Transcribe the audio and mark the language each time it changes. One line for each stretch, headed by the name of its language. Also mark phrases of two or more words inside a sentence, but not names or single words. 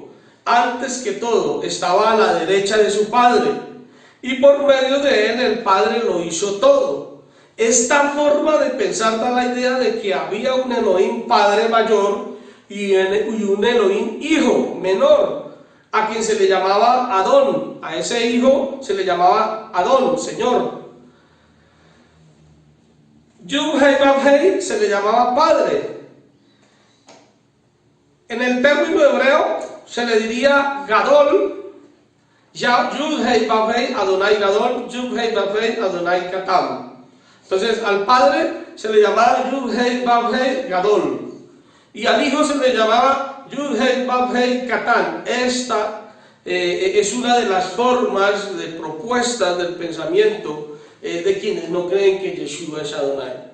Spanish: Antes que todo, estaba a la derecha de su Padre, y por medio de Él, el Padre lo hizo todo. Esta forma de pensar da la idea de que había un Elohim Padre mayor y un Elohim Hijo menor, a quien se le llamaba Adón. A ese hijo se le llamaba Adón, Señor. Yud-Hei-Vav-Hei se le llamaba Padre. En el término hebreo se le diría Gadol, Yud-Hei-Vav-Hei,
Hebrew: אדוני גדול,
Spanish: Yud-Hei-Vav-Hei,
Hebrew: אדוני קטם.
Spanish: Entonces al Padre se le llamaba
Hebrew: יוד-הא-ואו-הא גדול,
Spanish: y al Hijo se le llamaba
Hebrew: יוד-הא-ואו-הא קטן.
Spanish: Esta es una de las formas de propuestas del pensamiento de quienes no creen que Yeshua es Adonai.